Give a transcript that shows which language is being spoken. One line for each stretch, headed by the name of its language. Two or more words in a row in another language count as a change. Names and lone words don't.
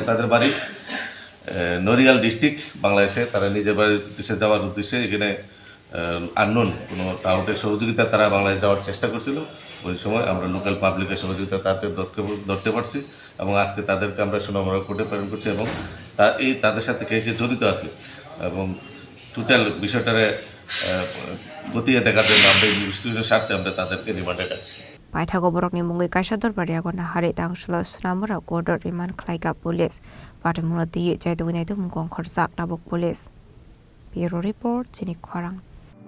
Bangla: তাদের বাড়ি নড়িয়াল ডিস্ট্রিক্ট বাংলাদেশে তারা নিজের বাড়ির উদ্দেশ্যে যাওয়ার উদ্দেশ্যে এখানে আননোন কোনো টাউটের সহযোগিতা তারা বাংলাদেশ যাওয়ার চেষ্টা করছিল ওই সময় আমরা লোকাল পাবলিকের সহযোগিতা তাদের ধরতে পারছি এবং আজকে তাদেরকে আমরা সুনামরা কোর্টে প্রেরণ করছি এবং তাদের সাথে কে জড়িত আছে এবং টোটাল বিষয়টারে গতিয়ে দেখার জন্য আমরা ইনভেস্টিগেশনের স্বার্থে আমরা তাদেরকে রিমান্ডে রাখছি
Kok Borok: Paithago Borokni Mungi Kashador Bariagona Hari Tangshlos Namura Gordo Riman Klaika Police Patamurati Jaiduinaidu Mungong Korsak Nabok Police Bureau Report Chini Korang